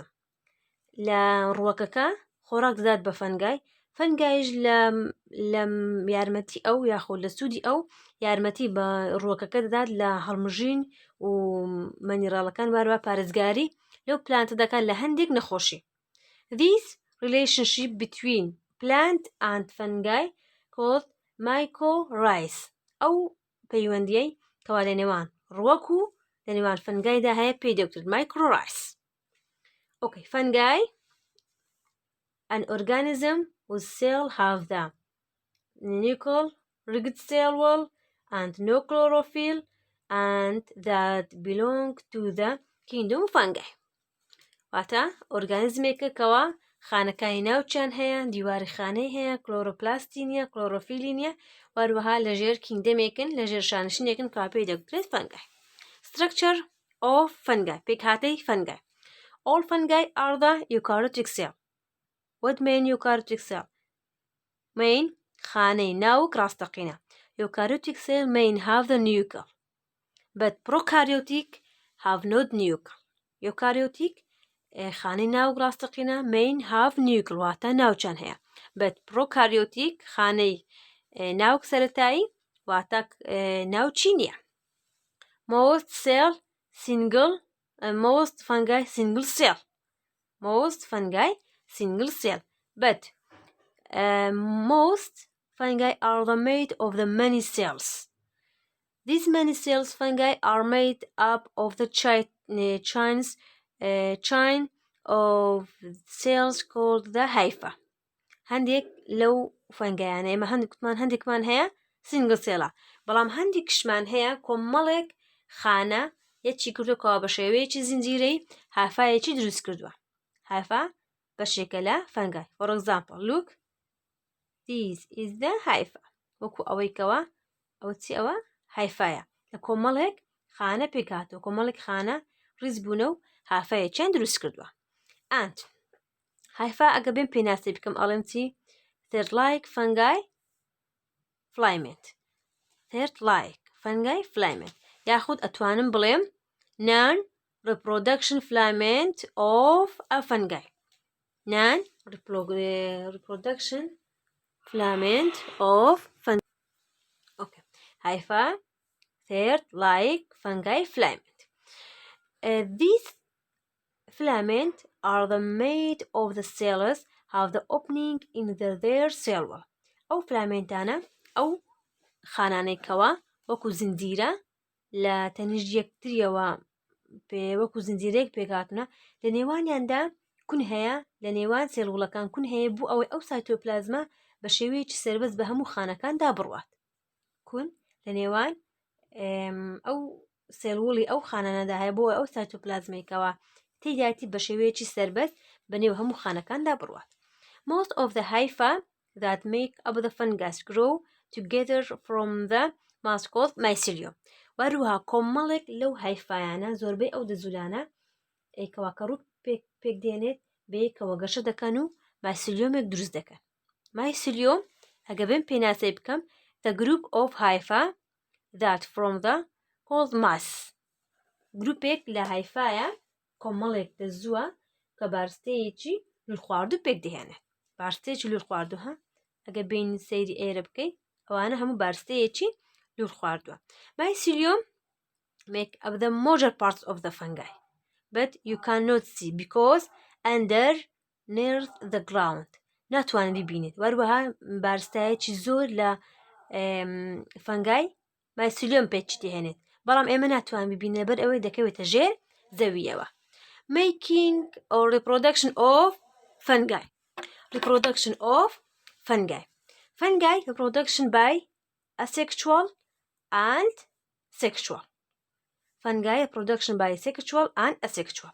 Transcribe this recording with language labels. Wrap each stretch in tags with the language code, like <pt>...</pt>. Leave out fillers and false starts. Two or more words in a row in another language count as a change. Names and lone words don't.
<ckb>لە ڕووەکەکە خۆراک دەدات بە فەنگای فەنگایش لە یارمەتی ئەو یاخۆ لە سوودی ئەو یارمەتی بە ڕووەکەکە دەدات لە هەڵمژین و مەنیڕاڵەکان واروە پارێزگاری لەو پلانتە دەکات لە هەندێک نەخۆشی.</ckb> <en>This relationship between plant and fungi called mycorrhizae</en> <ckb>ئەو پەیوەندیەی کەوا لە نێوان ڕووەک و لە نێوان فەنگایدا هەیە پێی دەوترێت mycorrhizae.</ckb> <en>Okay, fungi, an organism whose cells have the nuclear rigid cell wall and no chlorophyll and that belong to the kingdom fungi.</en> <ckb>واتە ئۆرگانیزمێکە کەوا خانەکانی ناوچیان هەیە دیواری خانەی هەیە کلۆرۆپلاستی نیە کلۆرۆفیلی نیە وەروەها لەژێر کینگدەمێکن لەژێر شانشینێکن کەوا پێی دەگوترێت fungi.</ckb> <en>Structure of fungi پێکهاتەی fungi. All fungi are the eukaryotic cell. What mean eukaryotic cell?</en> <ckb>Main خانەی ناوک ڕاستەقینە.</ckb> <en>Eukaryotic cell main have the nucleus, but prokaryotic have not nucleus.</en> <ckb>Eukaryotic خانەی ناوک ڕاستەقینە</ckb> <en>main have nucleus</en> <ckb>واتە ناوچان هەیە.</ckb> <en>But prokaryotic</en> <ckb>خانەی ناوک سەرەتایی واتە ناوچی نییە.</ckb> <en>Most fungi single cell. Most fungi single cell. But most fungi are made of the many cells. These many cells fungi are made up of the chain of cells called the hypha.</en> <ckb>هەندێک لەو فەنگایانە ئێمە هەندێکمان هەیە</ckb> <en>single cell</en> <ckb>بەڵام هەندێکشمان هەیە کۆمەڵێک خانە یەکی کردوکەوە بە شێوەیەکی زنجیرەی هافایەکی دروست کردووە. هافا بەشێکە لە فەنگای.</ckb> <en>For example, look, this is the hypha.</en> <ckb>وەکو ئەوەیکەوە ئەوە چی ئەوە هایفایە لە کۆمەڵێک خانە پێکاتەوە کۆمەڵێک خانە ڕیز بوونە و هافایەکیان دروست کردووە. And هایفا ئەگە بێن پێناسی بکەم ئەڵێم چی</ckb> <en>third like fungi filament. Third like fungi filament</en> <ckb>یاخود ئەتوانم بڵێم</ckb> <en>non-reproduction filament of a fungi. Non-reproduction filament of fungi. Okay. Hypha, third like fungi filament. These filament are the made of the cells have the opening in their cell wall.</en> <ckb>أو filamentana أو خانانەی کەوا وەکو زنجیرە لە تەنیژ یەکتریەوە وەکو زنجیرەیەک پێکاتونە لە نێوانیاندا کون هەیە لە نێوان سێڵوڵەکان کون هەیە بوو ئەوەی ئەو سایتۆپلازمە بە شێوەیەکی سەربەست بە هەموو خانەکاندا بڕوات. کون لە نێوان ئەو سێڵوڵی ئەو خانانەدا هەیە بۆ ئەو سایتۆپلازمێکەوە تێداتی بە شێوەیەکی سەربەست بەنێو هەموو خانەکاندا بڕوات.</ckb> <en>Most of the hypha that make up the fungus grow together from the mass called mycelium.</en> <ckb>وەروها کۆمەڵێک لەو هایفایانە زۆربەی ئەو دەزولانە ئەیکەوا کە ڕوو پێک دێنێت بەیەکەوە گەشە دەکەن و مایسیلیۆمێک دروست دەکەن. مایسیلیۆم ئەگە بێن پێناسەی بکەم</ckb> <en>the group of hypha that from the called mass.</en> <ckb>گروپێک لە هایفایە کۆمەڵێک دەزووە کە بارستەیەکی لور خواردوو پێک دەهێنێت. بارستەیەکی لور خواردوو هە ئەگە بین سەیری ئێرە بکەیت ئەوانە هەموو بارستەیەکی لور خواردووە.</ckb> <en>Mycelium make up the major parts of the fungi, but you cannot see because underneath the ground.</en> <ckb>ناتوانن ببینێت. وەروەها بارستایەکی زۆر لە فەنگای مایسیلیۆم پێچ دێنێت بەڵام ئێمە ناتوان ببینێت بەر ئەوەی دەکەوێتە ژێر زەویەوە.</ckb> <en>Making or reproduction of fungi. Reproduction of fungi. Fungi reproduction by asexual and sexual. Fungi reproduction by sexual and asexual.</en>